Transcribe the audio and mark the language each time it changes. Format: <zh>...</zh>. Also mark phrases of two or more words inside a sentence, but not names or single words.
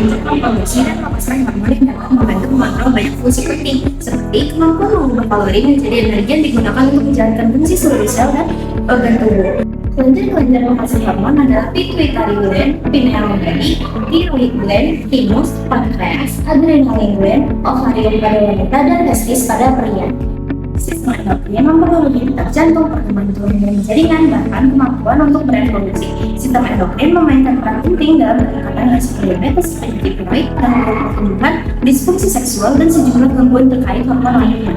<id>melakukan produksi dan melepaskan hormon yang dapat membantu mengontrol banyak fungsi penting, seperti kemampuan mengubah kalori menjadi energi yang digunakan untuk menjalankan fungsi seluruh sel dan organ tubuh. Kelenjar-kelenjar penghasil hormon adalah</id> <en>pituitary gland, pineal gland, thyroid gland,</en> <id>thymus, pankreas,</id> <en>adrenal gland,</en> <id>ovarium pada wanita, dan testis pada pria. Sistem endokrin mempengaruhi detak jantung, pertumbuhan tubuh jaringan, bahkan kemampuan untuk bereproduksi. Sistem endokrin memainkan peran penting dalam peningkatan resiko diabetes, penyakit tiroid, gangguan pertumbuhan, disfungsi seksual, dan sejumlah gangguan terkait hormon lainnya.</id>